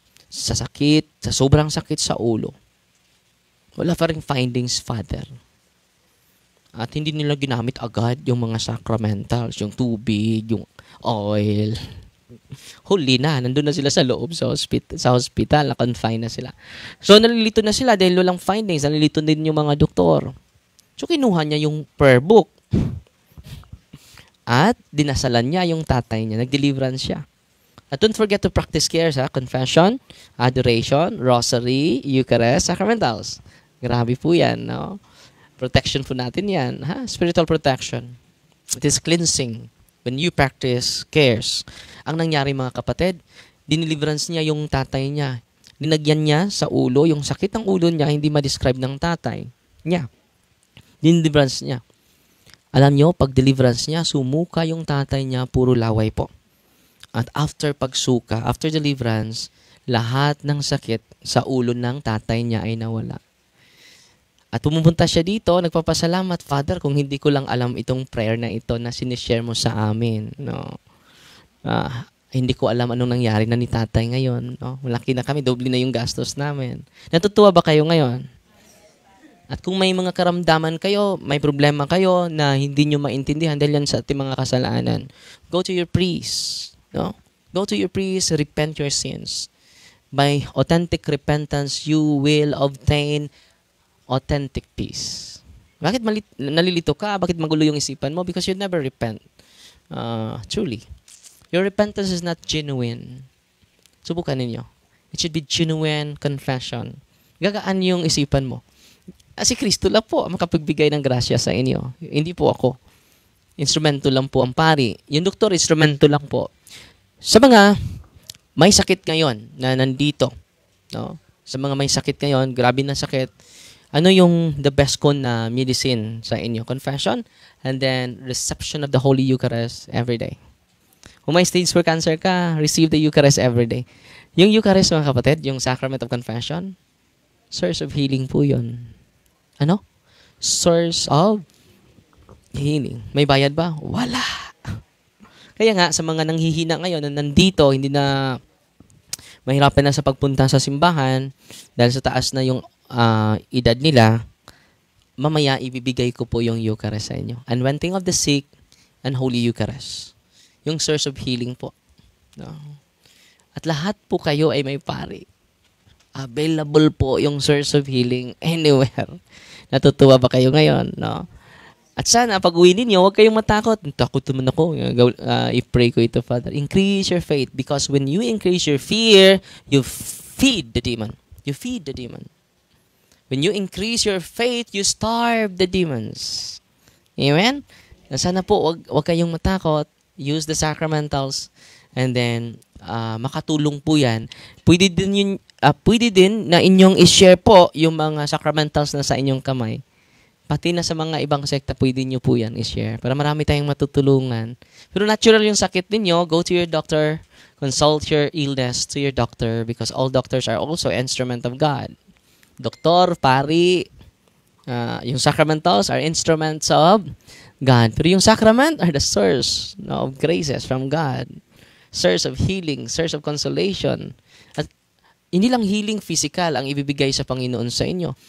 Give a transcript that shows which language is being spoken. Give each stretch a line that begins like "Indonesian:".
Filipino: Sa sakit, sa sobrang sakit sa ulo. Wala pa rin findings, Father. At hindi nila ginamit agad yung mga sacramentals, yung tubig, yung oil. Huli na, nandun na sila sa loob sa hospital, na-confine na sila. So, nalilito na sila dahil walang findings, nalilito din yung mga doktor. So, kinuha niya yung prayer book. At dinasalan niya yung tatay niya. Nag-deliverance siya.
English: At don't forget to practice cares, ha? Confession, adoration, rosary, Eucharist, sacramentals.
Filipino: Grabe po yan, no? Protection po natin yan, ha?
English: Spiritual protection. It is cleansing when you practice cares.
Filipino: Ang nangyari, mga kapatid, dineliverance niya yung tatay niya. Dinagyan niya sa ulo, yung sakit ng ulo niya, hindi ma-describe ng tatay niya. Dineliverance niya. Alam nyo, pag deliverance niya, sumuka yung tatay niya, puro laway po. At after pagsuka, after deliverance, lahat ng sakit sa ulo ng tatay niya ay nawala. At pumupunta siya dito, nagpapasalamat, Father, kung hindi ko lang alam itong prayer na ito na sinishare mo sa amin. No? Hindi ko alam anong nangyari na ni tatay ngayon. No? Malaki na kami, doble na yung gastos namin. Natutuwa ba kayo ngayon? At kung may mga karamdaman kayo, may problema kayo na hindi nyo maintindihan dahil yan sa ating mga kasalanan,
English: go to your priest.
Filipino: No?
English: Go to your priest, repent your sins. By authentic repentance, you will obtain authentic peace.
Filipino: Bakit nalilito ka? Bakit magulo yung isipan mo?
English: Because you never repent. Truly. Your repentance is not genuine.
Filipino: Subukan ninyo.
English: It should be genuine confession.
Filipino: Gagaan yung isipan mo. Si Kristo lang po ang makapagbigay ng grasya sa inyo. Hindi po ako. Instrumento lang po ang pari. Yung doktor, instrumento lang po. Sa mga may sakit ngayon na nandito, no? Sa mga may sakit ngayon, grabe na sakit, ano yung the best ko na medicine sa inyo?
English: Confession, and then reception of the Holy Eucharist every day. Kung may stage 4 cancer ka, receive the Eucharist every day.
Filipino: Yung Eucharist, mga kapatid, yung Sacrament of Confession, source of healing po yun. Ano?
English: Source of healing.
Filipino: May bayad ba? Wala. Kaya nga, sa mga nanghihina ngayon na nandito, hindi na mahirapan na sa pagpunta sa simbahan dahil sa taas na yung edad nila, mamaya ibibigay ko po yung Eucharist sa inyo.
English: Anointing of the sick and Holy Eucharist.
Filipino: Yung source of healing po. No? At lahat po kayo ay may pari.
English: Available po yung source of healing anywhere.
Filipino: Natutuwa ba kayo ngayon? No? At sana, pag uwi ninyo, huwag kayong matakot. Takot naman ako. I-pray ko ito, Father.
English: Increase your faith because when you increase your fear, you feed the demon. You feed the demon. When you increase your faith, you starve the demons. Amen?
Filipino: Sana po, huwag kayong matakot.
English: Use the sacramentals and then
Filipino: makatulong po yan. Pwede din na inyong i-share po yung mga sacramentals na sa inyong kamay. Pati na sa mga ibang sekta, pwede nyo po yan i-share. Para marami tayong matutulungan. Pero natural yung sakit ninyo,
English: go to your doctor, consult your illness to your doctor because all doctors are also instrument of God. Doktor, pari, yung sacramentals are instruments of God. Pero yung sacrament are the source of graces from God. Source of healing, source of consolation.
Filipino: At hindi lang healing physical ang ibibigay sa Panginoon sa inyo.